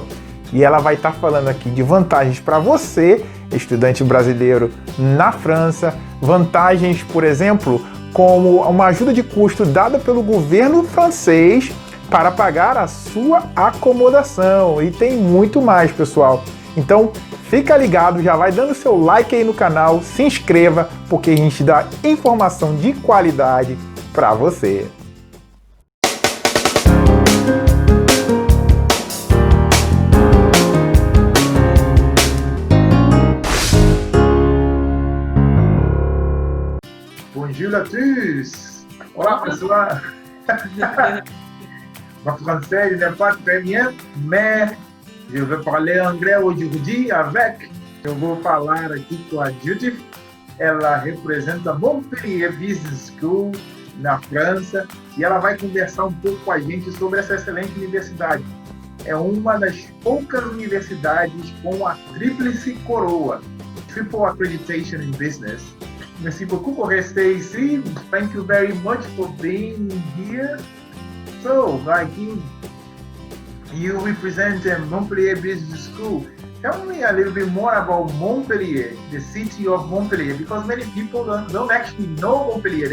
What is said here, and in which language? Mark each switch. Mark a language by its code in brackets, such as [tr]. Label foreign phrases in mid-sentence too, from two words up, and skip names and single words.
[pt] E ela vai estar falando aqui de vantagens para você, estudante brasileiro na França, vantagens, por exemplo, como uma ajuda de custo dada pelo governo francês para pagar a sua acomodação. E tem muito mais, pessoal. Então, fica ligado, já vai dando seu like aí no canal, se inscreva, porque a gente dá informação de qualidade para você. [fr] Bonjour à tous! [pt] Olá, pessoal! [fr] Mon français n'est pas très bien, mais je vais parler anglais aujourd'hui avec. [pt] Eu vou falar aqui com a Judith. Ela representa a Montpellier Business School na França e ela vai conversar um pouco com a gente sobre essa excelente universidade. É uma das poucas universidades com a tríplice coroa, [en] Triple Accreditation in Business. [fr] Merci beaucoup pour rester ici. [en] Thank you very much for being here. So, you represent Montpellier Business School. Tell me a little bit more about Montpellier, the city of Montpellier, because many people don't actually know Montpellier.